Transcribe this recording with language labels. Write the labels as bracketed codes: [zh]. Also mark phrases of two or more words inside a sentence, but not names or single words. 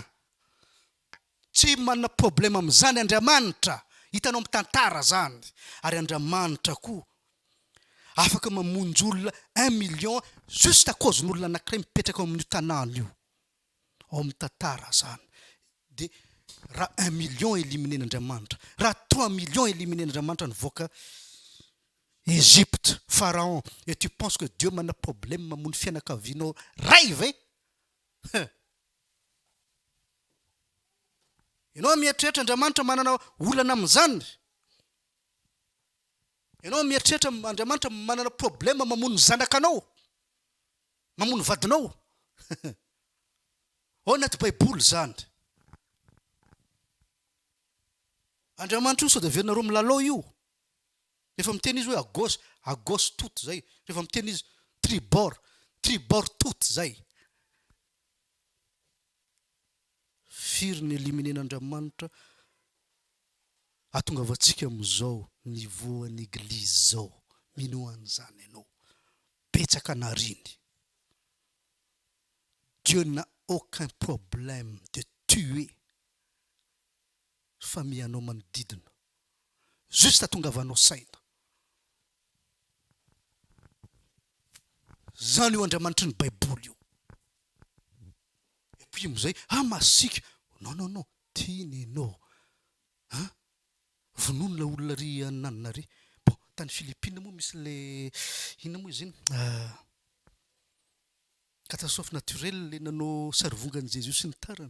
[mg] Tsy manana problème am'zany Andriamanitra. Hitanao mitantara zany. Ary Andriamanitra koa afaka mamonjy olona 1 million [fr] juste à cause [mg] n'olona anankiray mipetraka amin'io tanàna io. Ao mitantara zany. De raha 1 million éliminé-n'Andriamanitra. Raha 3 millions éliminé-n'Andriamanitra nivoaka Égypte, Pharaon. [fr] Et tu penses que Dieu [mg] manana problème mamono fianakavianao ray ve? Ianao mieritreritra Andriamanitra manana olana amin'izany. Ianao mieritreritra Andriamanitra manana problème mamono zanakanao. Mamono vadinao. Ao anaty Baiboly zany. Andriamanitra io sao dia verinareo milalao io. Rehefa miteny izy hoe [fr] à gauche toute [mg] zay. Rehefa miteny izy [fr] tribord toute [mg] zay. Firy ny éliminé-n'Andriamanitra ahatongavatsika am'izao niveau an'ny église zao. Mino an'izany ianao. Betsaka nariny. [fr] Dieu n'a aucun problème de tuer famille [mg] anao manodidina. Juste atongavanao saina. Zany io Andriamanitra ny Baiboly io. [fr] Et puis [mg] am'izay, masika. Non. Tiany ianao. Vononona olona ry ananana ry. Bon, tany Philippines moa misy le ina moa izy iny? [fr] Catastrophe naturelle [mg] le nanao sarivongan'i Jésus sy ny tarany.